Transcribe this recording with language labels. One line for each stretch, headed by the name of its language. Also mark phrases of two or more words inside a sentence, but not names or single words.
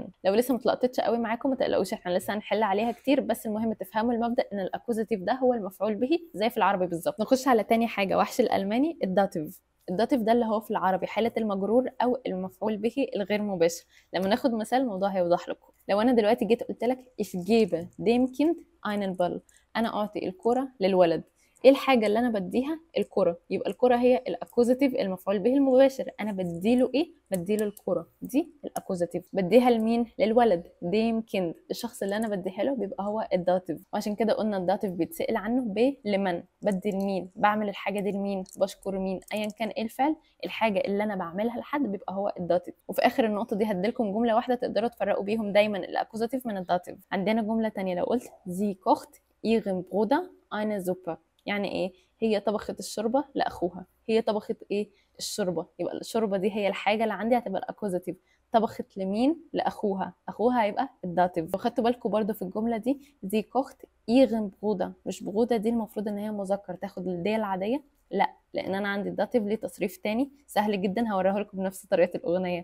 Arabic: لو لسه متلقطتش قوي معاكم ما تقلقوش، احنا لسه هنحل عليها كتير، بس المهم تفهموا المبدا ان الاكوزاتيف ده هو المفعول به زي في العربي بالظبط. نخش على تاني حاجه، وحش الالماني: الداتيف. الداتيف ده اللي هو في العربي حالة المجرور أو المفعول به الغير مباشر. لما ناخد مثال الموضوع هيوضح لكم. لو أنا دلوقتي جيت قلت لك
German: ich gebe dem Kind einen Ball،
Arabic: أنا أعطي الكرة للولد. ايه الحاجة اللي أنا بديها؟ الكرة. يبقى الكرة هي الأكوزاتيف المفعول به المباشر. أنا بديله إيه؟ بديله الكرة، دي الأكوزاتيف. بديها لمين؟ للولد.
German: dem Kind,
Arabic: الشخص اللي أنا بديها له بيبقى هو الداتيف. وعشان كده قلنا الداتيف بيتسأل عنه لمن. بدي لمين؟ بعمل الحاجة دي لمين؟ بشكر مين؟ أيا كان إيه الفعل، الحاجة اللي أنا بعملها لحد بيبقى هو الداتيف. وفي آخر النقطة دي هديلكم جملة واحدة تقدروا تفرقوا بيهم دايما الأكوزاتيف من الداتيف. عندنا جملة تانية لو قلت
German: sie kocht ihrem Bruder eine Suppe،
Arabic: يعني ايه؟ هي طبخت الشوربه لاخوها. هي طبخت ايه؟ الشوربه. يبقى الشوربه دي هي الحاجه اللي عندي، هتبقى الاكوزاتيف. طبخت لمين؟ لاخوها. اخوها هيبقى الداتيف. لو خدتوا بالكم برضو في الجمله دي زي
German: kocht ihrem Bruder,
Arabic: مش برودا دي المفروض ان هي مذكر تاخد الديه العاديه، لا، لان انا عندي الداتيف ليه تصريف تاني سهل جدا هوريه لكم بنفس طريقه الاغنيه.